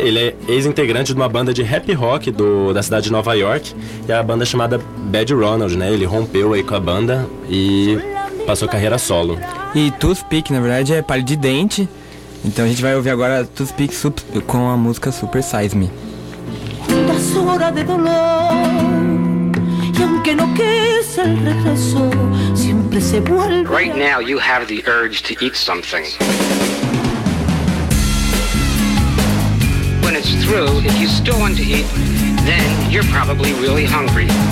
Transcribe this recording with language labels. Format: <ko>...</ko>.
<pt>Ele é ex-integrante de uma banda de rap rock da cidade de Nova York, e é a banda chamada Bad Ronald, né? Ele rompeu aí com a banda e passou carreira solo. E Toothpick, na verdade, é palha de dente. Então a gente vai ouvir agora Toothpick com a música Super Size Me.</pt> <es>Da hora de dolor, e aunque no quise el regreso, siempre se vuelve.</es> <en>Right now you have the urge to eat something. When it's through, if you still want to eat, then you're probably really hungry.</en>